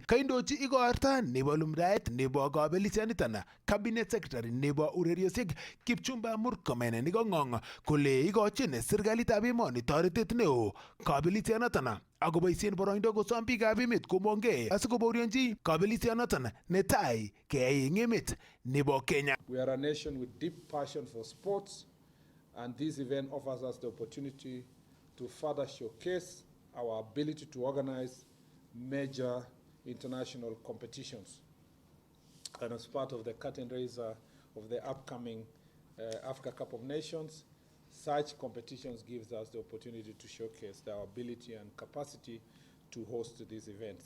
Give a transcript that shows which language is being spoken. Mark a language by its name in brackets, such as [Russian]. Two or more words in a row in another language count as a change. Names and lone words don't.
[Kalenjin] Kaindochi igorta nebo lumdaet nebo kabelisioniton [English] Cabinet Secretary [Kalenjin] nebo ureriosiek Kipchumba Murkomen nikong'ong kole ikochin serikalitab emoni toretet neo kabelisienoton akoboisien boroindo kosom biikab emet komongei asikobaorionji kabelisienoton netai keyai eng emet nebo Kenya. [English] We are a nation with deep passion for sports, and this event offers us the opportunity to further showcase our ability to organize major international competitions. And as part of the curtain raiser of the upcoming Africa Cup of Nations, such competitions gives us the opportunity to showcase our ability and capacity to host these events.